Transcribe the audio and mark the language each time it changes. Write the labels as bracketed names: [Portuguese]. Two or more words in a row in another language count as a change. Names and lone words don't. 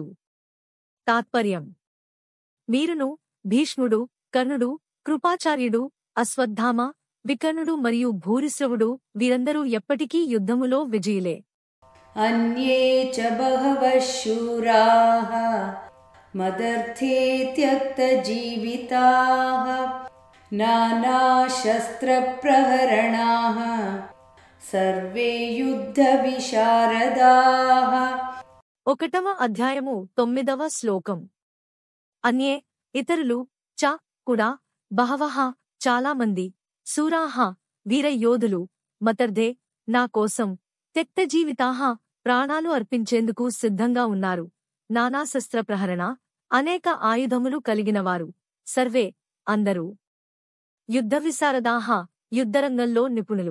[Telugu] తాత్పర్యం. మీరును, భీష్ముడు, కర్ణుడు, కృపాచార్యుడు, అశ్వత్థామ, వికర్ణుడు మరియు భూరిశ్రవుడు వీరందరూ ఎప్పటికీ యుద్ధములో విజయులే. [Sanskrit] अन्ये च बहवः शूराः मदर्थे त्यक्तजीविताः नानाशस्त्रप्रहरणाः सर्वे युद्धविशारदाः. [Telugu] 1వ అధ్యాయము 9వ శ్లోకం. అన్యే ఇతరులు, చ కూడా, బహవః చాలామంది, శూరాః వీరయోధులు, మతర్ధే నా కోసం, త్యక్తజీవితాః ప్రాణాలు అర్పించేందుకు సిద్ధంగా ఉన్నారు, నానాశస్త్ర ప్రహరణ అనేక ఆయుధములు కలిగినవారు, సర్వే అందరూ యుద్ధ విశారదాః యుద్ధరంగంలో నిపుణులు.